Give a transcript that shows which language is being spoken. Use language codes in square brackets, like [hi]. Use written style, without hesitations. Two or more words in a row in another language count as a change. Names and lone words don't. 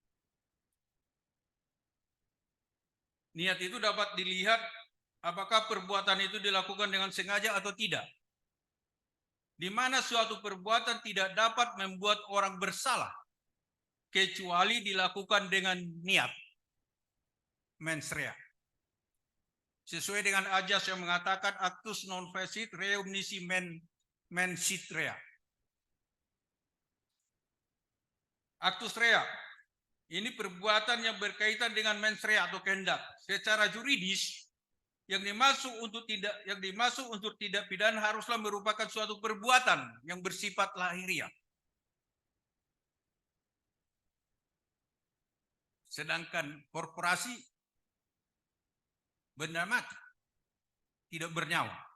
[id] Niat itu dapat dilihat apakah perbuatan itu dilakukan dengan sengaja atau tidak. Di mana suatu perbuatan tidak dapat membuat orang bersalah kecuali dilakukan dengan niat, [la] mens rea. [id] Sesuai dengan ajas yang mengatakan [la] actus non facit reum nisi mensit rea. Actus rea [id] ini perbuatan yang berkaitan dengan [la] mens rea [id] atau kehendak. Secara juridis yang dimaksud untuk tidak pidana haruslah merupakan suatu perbuatan yang bersifat lahiriah. Sedangkan korporasi benda mati, tidak bernyawa.